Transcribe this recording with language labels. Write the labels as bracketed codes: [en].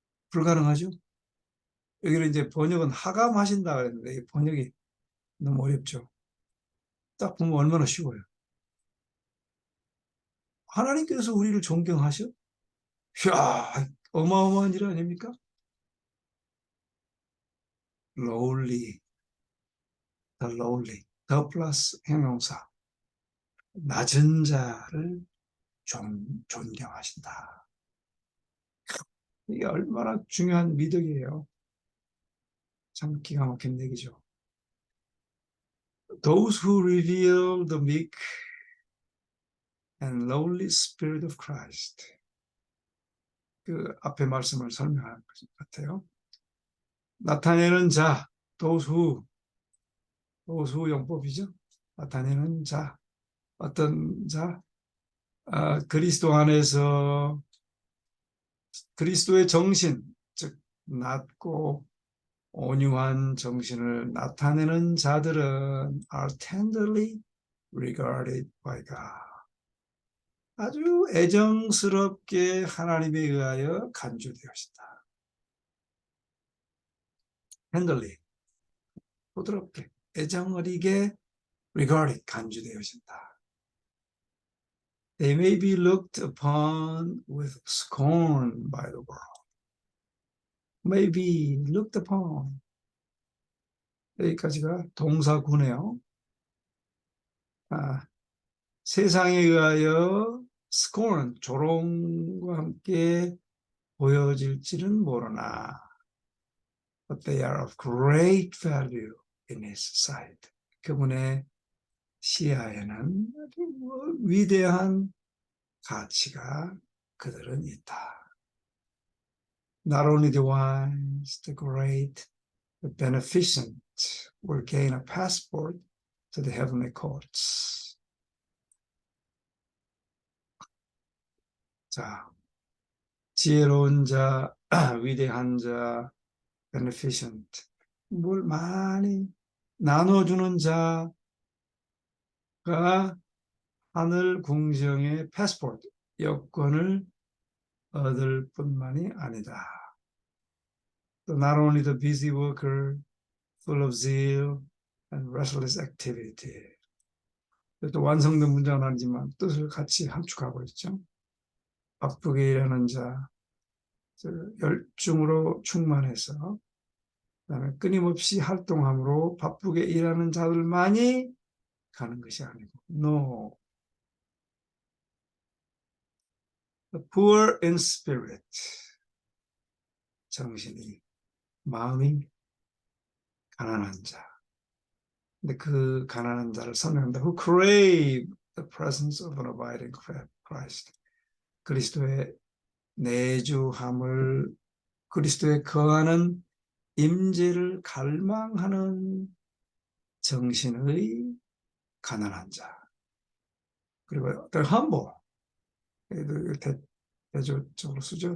[ko] 불가능하죠? 여기는 이제 번역은 하감하신다 그랬는데 이 번역이 너무 어렵죠. 딱 보면 얼마나 쉬워요. 하나님께서 우리를 존경하셔? 이야, 어마어마한 일 아닙니까? [en] lowly, the lowly, the [ko] 플러스 형용사. 낮은 자를 존경하신다. 이게 얼마나 중요한 미덕이에요. 참 기가 막힌 얘기죠. [en] Those who reveal the meek and lowly spirit of Christ. [ko] 그 앞에 말씀을 설명하는 것 같아요. 나타내는 자, those who 용법이죠. 나타내는 자, 어떤 자, 그리스도 안에서 그리스도의 정신, 즉 낮고 온유한 정신을 나타내는 자들은 [en] are tenderly regarded by God. [ko] 아주 애정스럽게 하나님에 의하여 간주되었다. tenderly, 부드럽게, 애정어리게 regarded, 간주되어진다. [en] They may be looked upon with scorn by the world. May be looked upon. [ko] 여기까지가 동사구네요. 세상에 의하여 scorn, 조롱과 함께 보여질지는 모르나 [en] but they are of great value in his sight. [ko] 그분의 시야에는 아주 위대한 가치가 그들은 있다. [en] Not only the wise, the great, the beneficent will gain a passport to the heavenly courts. [ko] 자, 지혜로운 자, 위대한 자, beneficent, 뭘 많이 나눠주는 자가 하늘 궁정의 패스포트, 여권을 얻을 뿐만이 아니다. [en] Not only the busy worker, full of zeal and restless activity. [ko] 또 완성된 문장은 아니지만 뜻을 같이 함축하고 있죠. 바쁘게 일하는 자, 열중으로 충만해서 그다음에 끊임없이 활동함으로 바쁘게 일하는 자들만이 가는 것이 아니고 No. [en] The poor in spirit. [ko] 정신이, 마음이 가난한 자. 근데 그 가난한 자를 설명한다. [en] Who crave the presence of an abiding Christ. [ko] 그리스도의 내주함을, 그리스도에 거하는 임재를 갈망하는 정신의 가난한 자. 그리고 the humble, 대조적으로 쓰죠.